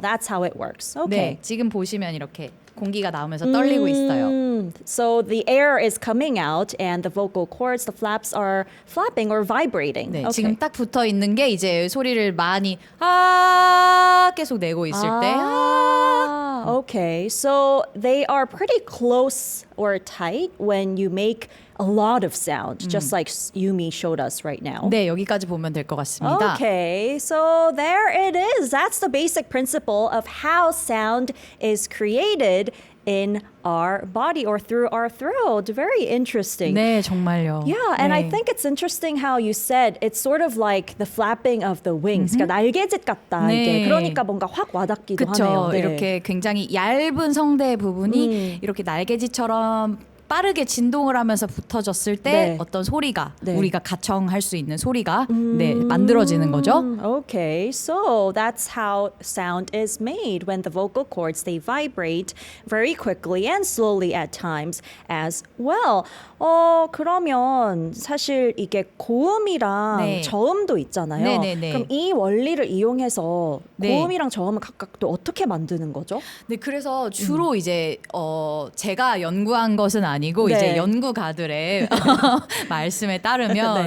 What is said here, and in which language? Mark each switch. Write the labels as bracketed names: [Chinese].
[English] That's how it works. Okay. [Korean] 네, 지금 보시면 이렇게 공기가 나오면서 떨리고 있어요. [English] So the air is coming out and the vocal cords, the flaps are flapping or vibrating. [Korean] 네, [English] Okay. [Korean] 지금 딱 붙어 있는 게 이제 소리를 많이 아 계속 내고 있을 때 아. [English] Okay, so they are pretty close or tight when you make a lot of sound, just like Yumi showed us right now. [Korean] 네, 여기까지 보면 될 것 같습니다. [English] Okay, so there it is. That's the basic principle of how sound is created in our body or through our throat. Very interesting. [Korean] 네, 정말요. [English] Yeah, and I [Korean] 네. [English] think it's interesting how you said it's sort of like the flapping of the wings. [Korean] 그러니까 날개짓 같다. 네. 이게 그러니까 뭔가 확 와닿기도 그쵸. 하네요. 네. 이렇게 굉장히 얇은 성대 부분이 이렇게 날개짓처럼 빠르게 진동을 하면서 붙어졌을 때 네. 어떤 소리가 네. 우리가 가청할 수 있는 소리가 네, 만들어지는 거죠. [English] Okay, so that's how sound is made when the vocal cords they vibrate very quickly and slowly at times as well. [Korean] 그러면 사실 이게 고음이랑 네. 저음도 있잖아요. 네네네. 그럼 이 원리를 이용해서 네. 고음이랑 저음을 각각 또 어떻게 만드는 거죠? 네, 그래서 주로 이제 제가 연구한 것은 아니고 네. 이제 연구가들의 말씀에 따르면